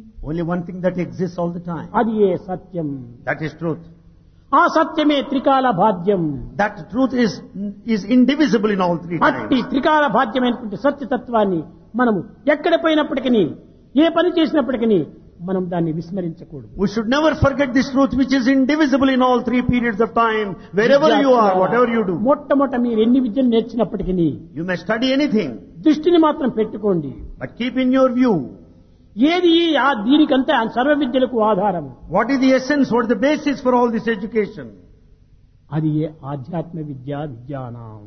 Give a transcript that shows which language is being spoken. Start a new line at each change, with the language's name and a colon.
English: Only one thing that exists all the time.
Telugu: అది ఏ సత్యం?
English: That is truth.
Telugu: ఆ సత్యమే త్రికాల భాద్యం.
English: That truth is indivisible in all three times.
Telugu: అట్టి త్రికాల భాద్యమైనటువంటి సత్యతత్వాన్ని మనం ఎక్కడ పోయినప్పటికీ, ఏ పని చేసినప్పటికీ మనం దాన్ని విస్మరించకూడదు.
English: We should never forget this truth which is indivisible in all three periods of time, wherever you are, whatever you do.
Telugu: మొట్టమొదటి మీరు ఎన్ని విద్యలు నేర్చినప్పటికీ,
English: you may study anything.
Telugu: దృష్టిని మాత్రం పెట్టుకోండి.
English: But keep in your view.
Telugu: ఏది ఆ దీనికంతా సర్వ విద్యలకు ఆధారం?
English: What is the essence? What is the basis for all this education?
Telugu: అది ఆధ్యాత్మ విద్య విజ్ఞానం.